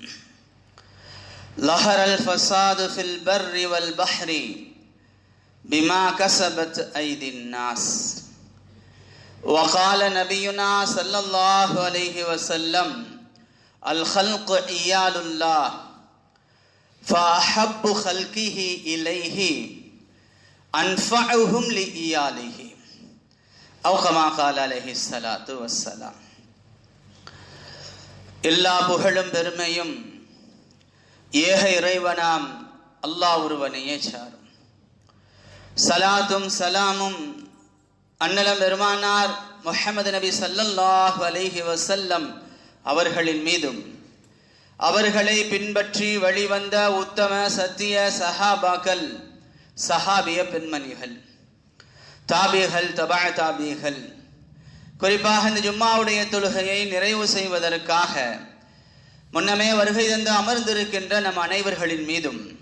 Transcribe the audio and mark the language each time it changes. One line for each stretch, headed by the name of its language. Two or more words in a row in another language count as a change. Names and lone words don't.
Arabic: ظهر الفساد في البر والبحر بما كسبت أيدي الناس وقال نبينا صلى الله عليه وسلم الخلق عيال الله فأحب خلقه إليه أنفعهم لإياله أو كما قال عليه الصلاة والسلام.
Tamil: எல்லா புகழும் பெருமையும் ஏக இறைவனாம் அல்லாஹ் ஒருவனையே சாரும். சலாத்தும் சலாமும் அன்னலம் பெருமானார் முஹம்மது நபி
Arabic: صلى الله عليه وسلم
Tamil: அவர்களின் மீதும் அவர்களை பின்பற்றி வழிவந்த உத்தம சத்திய சஹாபாக்கள், சஹாபிய பெண்மணிகள், தாபிகள், தபா தாபிகள், குறிப்பாக இந்த ஜும்மாவுடைய தொழுகையை நிறைவு செய்வதற்காக முன்னமே வருகை தந்து அமர்ந்திருக்கின்ற நம் அனைவர்களின் மீதும்,